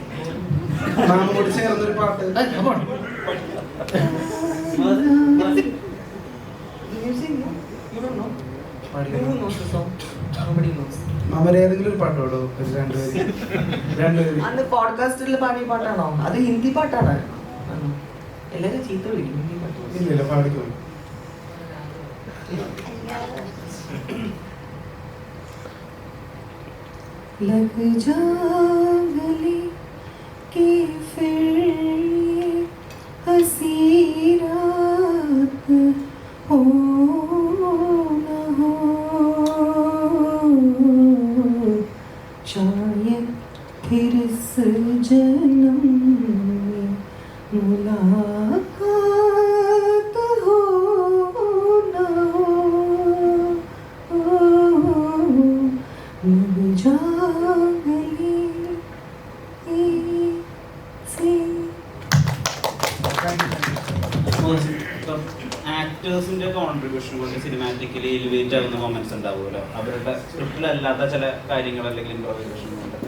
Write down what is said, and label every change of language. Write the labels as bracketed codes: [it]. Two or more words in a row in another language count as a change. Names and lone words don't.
[ml] മാം കൂടി ചേർന്നൊരു പാട്ട്. മാമ ഏതെങ്കിലും ഒരു പാട്ട് പാടോ? രണ്ടുപേരും അന്ന് പോഡ്കാസ്റ്റിൽ പാടിയ പാട്ടാണോ? അത് ഹിന്ദി പാട്ടാണ്. എല്ലാരും ചീത്ത വിളിക്കും ഹിന്ദി പാട്ട്. ഇല്ല പാടിക്കോ. [hi] लग जा गले के फिर हंसी रात हो न हो, शायद फिर इस जन्म में मुलाकात हो न हो, लग जा [en] actors contribution [ml] കൊണ്ട് [en] cinematically elevate [ml] ആവുന്ന മൊമെന്റ്സ് ഉണ്ടാവുമല്ലോ, അവരുടെ സ്ക്രിപ്റ്റിലല്ലാത്ത ചില കാര്യങ്ങൾ അല്ലെങ്കിൽ ഇംപ്രോവൈസേഷൻ കൊണ്ടൊക്കെ.